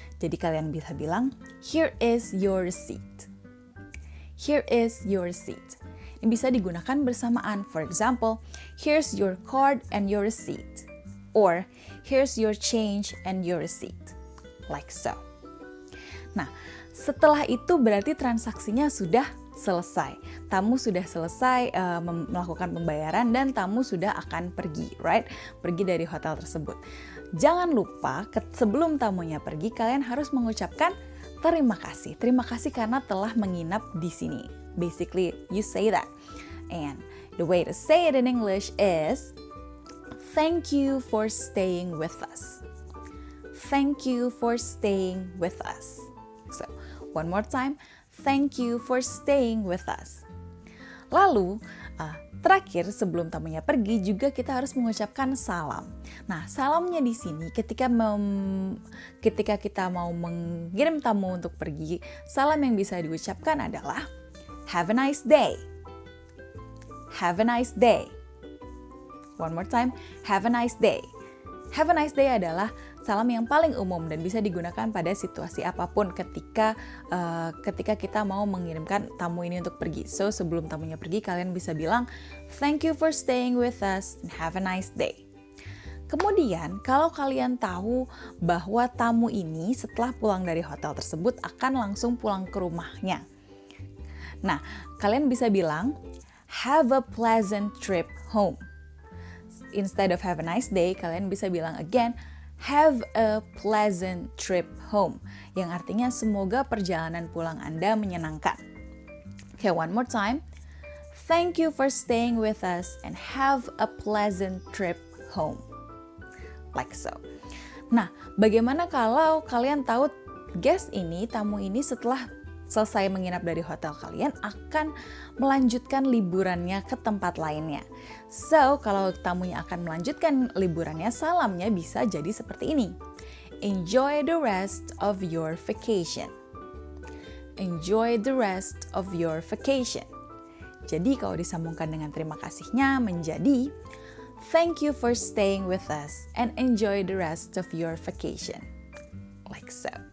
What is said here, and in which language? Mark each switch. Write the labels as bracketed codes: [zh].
[id] Jadi kalian bisa bilang, [en] here is your receipt. Here is your receipt. [id] Ini bisa digunakan bersamaan. [en] For example, here's your card and your receipt. Or, here's your change and your receipt. Like so. [id] Nah, setelah itu berarti transaksinya sudah selesai. Tamu sudah selesai melakukan pembayaran dan tamu sudah akan pergi, right? Pergi dari hotel tersebut. Jangan lupa sebelum tamunya pergi, kalian harus mengucapkan terima kasih. Terima kasih karena telah menginap di sini. [en] Basically, you say that. And the way to say it in English is, thank you for staying with us. Thank you for staying with us. So, one more time, thank you for staying with us. [id] Lalu, terakhir sebelum tamunya pergi juga kita harus mengucapkan salam. Nah, salamnya di sini ketika kita mau mengirim tamu untuk pergi, salam yang bisa diucapkan adalah [en] have a nice day. Have a nice day. One more time, have a nice day. Have a nice day [id] adalah salam yang paling umum dan bisa digunakan pada situasi apapun ketika kita mau mengirimkan tamu ini untuk pergi. [en] So, [id] sebelum tamunya pergi, kalian bisa bilang, [en] thank you for staying with us and have a nice day. [id] Kemudian, kalau kalian tahu bahwa tamu ini setelah pulang dari hotel tersebut akan langsung pulang ke rumahnya. Nah, kalian bisa bilang, [en] have a pleasant trip home. Instead of have a nice day, [id] kalian bisa bilang [en] again, have a pleasant trip home. [id] Yang artinya semoga perjalanan pulang Anda menyenangkan. [en] Okay, one more time. Thank you for staying with us and have a pleasant trip home. Like so. [id] Nah, bagaimana kalau kalian tahu guest ini, tamu ini setelah selesai menginap dari hotel kalian akan melanjutkan liburannya ke tempat lainnya. So, kalau tamunya akan melanjutkan liburannya, salamnya bisa jadi seperti ini. [en] Enjoy the rest of your vacation. Enjoy the rest of your vacation. [id] Jadi kalau disambungkan dengan terima kasihnya menjadi [en] thank you for staying with us and enjoy the rest of your vacation. Like so.